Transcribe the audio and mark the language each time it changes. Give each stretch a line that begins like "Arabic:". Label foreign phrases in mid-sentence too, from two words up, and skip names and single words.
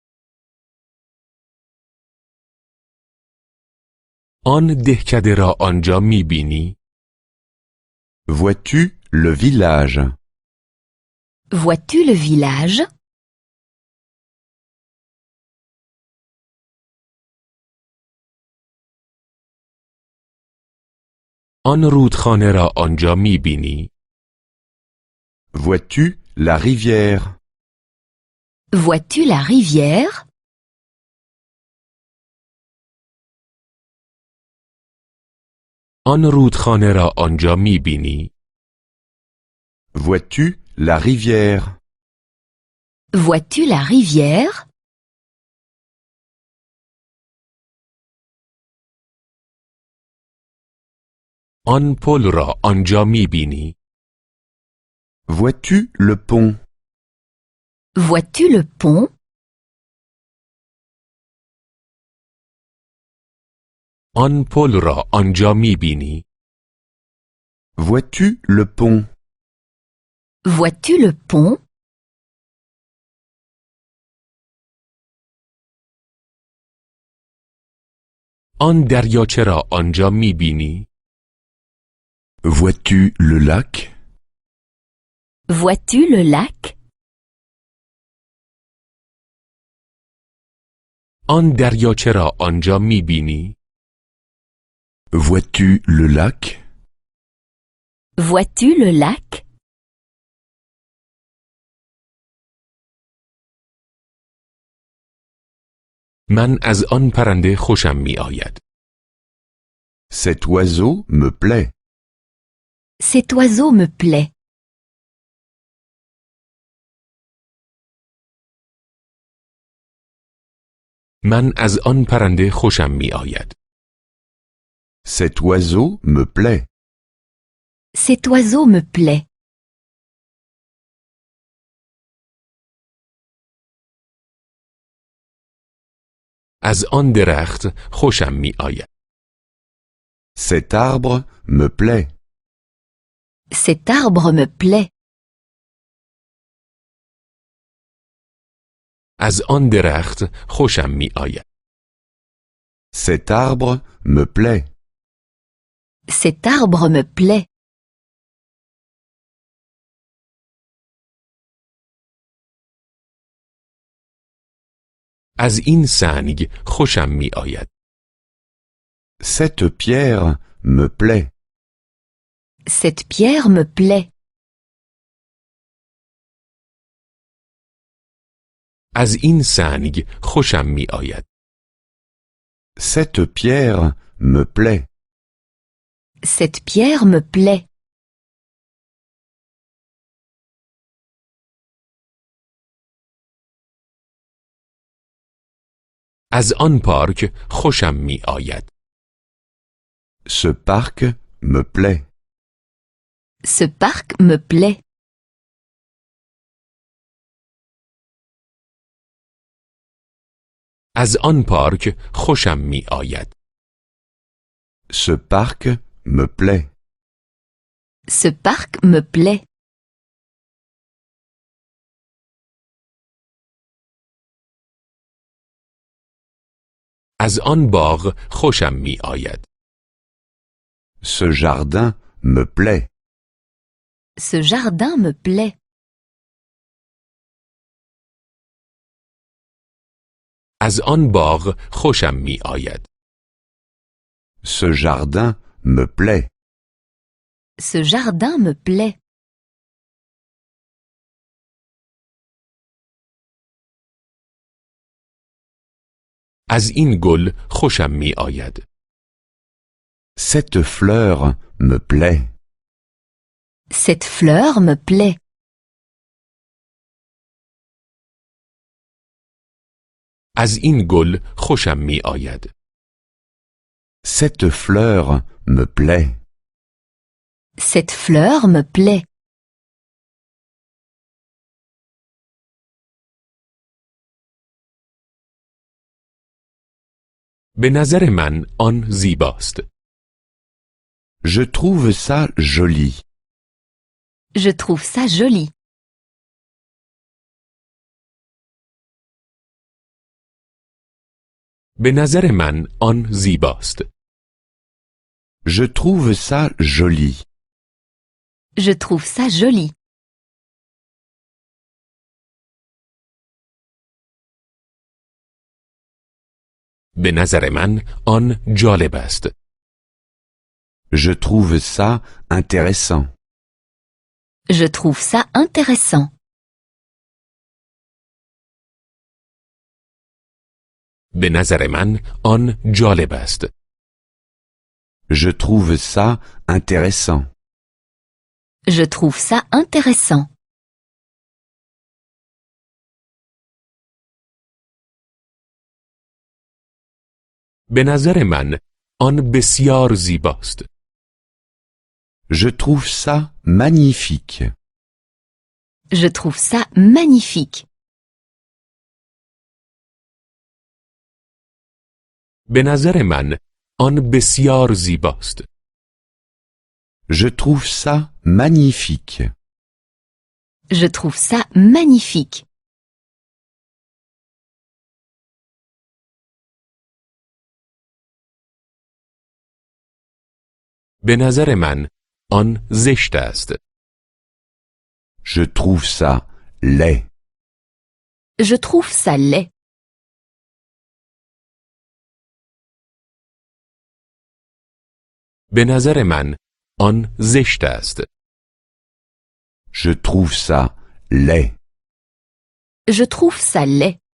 Persian: آن دهکده را آنجا می‌بینی؟
French: Vois-tu le village? Vois-tu le village?
Persian: آن رودخانه را آنجا می‌بینی؟
French: Vois-tu la rivière? Vois-tu la rivière?
Persian: آن رودخانه را آنجا می‌بینی؟
French: Vois-tu la rivière? Vois-tu la rivière?
Persian: آن پل را آنجا می‌بینی؟
French: Vois-tu le pont? Vois-tu le pont?
Persian: آن پل را آنجا می‌بینی؟
French: Vois-tu le pont? Vois-tu le pont?
Persian: آن دریاچه را آنجا می‌بینی؟
French: Vois-tu le lac? Vois-tu le lac?
Persian: آن دریاچه را آنجا می‌بینی؟
French: Vois-tu le lac? Vois-tu le lac?
Persian: من از آن پرنده خوشم می‌آید.
French: Cet oiseau me plaît. Cet oiseau me plaît.
Persian: من از آن پرنده خوشم می آید.
French: Cet oiseau me plaît. Cet oiseau me plaît.
Persian: از آن درخت خوشم می آید.
French: Cet arbre me plaît. Cet arbre me plaît.
Persian: از آن درخت خوشم می آید.
French: Cet arbre me plaît. Cet arbre me plaît.
Persian: از این سنگ خوشم می آید.
French: Cette pierre me plaît. Cette pierre me plaît.
Persian: از این سنگ خوشم می آید.
French: Cette pierre me plaît. Cette pierre me plaît.
Persian: از آن پارک خوشم می آید.
French: Ce parc me plaît. Ce parc me plaît.
Persian: از آن پارک خوشم می آید.
French: Ce parc me plaît. Ce parc me plaît.
Persian: از آن باغ خوشم می آید.
French: Ce jardin me plaît. Ce jardin me plaît.
Persian: از آن باغ خوشم می آید.
French: Ce jardin me plaît. Ce jardin me plaît.
Persian: از این گل خوشم می آید.
French: Cette fleur me plaît. Cette fleur me plaît.
Persian: از این گل خوشم می آید.
French: Cette fleur me plaît. Cette fleur me plaît.
Persian: به نظر من آن زیباست.
French: Je trouve ça joli. Je trouve ça joli.
Persian: به نظر من آن زیباست.
French: Je trouve ça joli. Je trouve ça joli.
Persian: به نظر من آن جالب است.
French: Je trouve ça intéressant. Je trouve ça intéressant.
Persian: به نظر من آن جالب است.
French: Je trouve ça intéressant. Je trouve ça intéressant.
Persian: به نظر من آن بسیار زیباست.
French: Je trouve ça magnifique. Je trouve ça magnifique.
Persian: به نظر من آن بسیار زیباست.
French: Je trouve ça magnifique. Je trouve ça magnifique.
Persian: به نظر من آن زشت است.
French: Je trouve ça laid. Je trouve ça laid.
Persian: به نظر من آن زشت است.
French: Je trouve ça laid. Je trouve ça laid.